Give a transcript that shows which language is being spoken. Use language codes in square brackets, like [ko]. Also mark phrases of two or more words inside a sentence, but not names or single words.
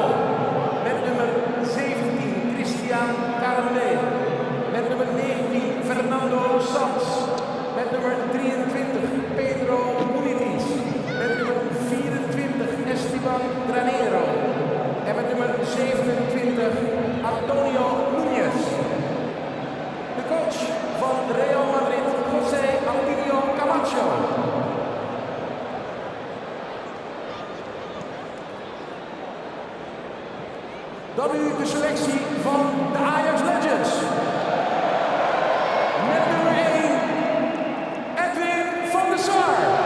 [nl] Met nummer 17, Christian Carle. Met nummer 19, Fernando Sanz. Met nummer 23, Pedro Munitis. Met nummer 24, Esteban Granero. En met nummer 27, Antonio Núñez. De coach van Real Madrid, José Antonio Camacho. Dan nu de selectie van de Ajax Legends. Met nummer 1, Edwin van der Sar.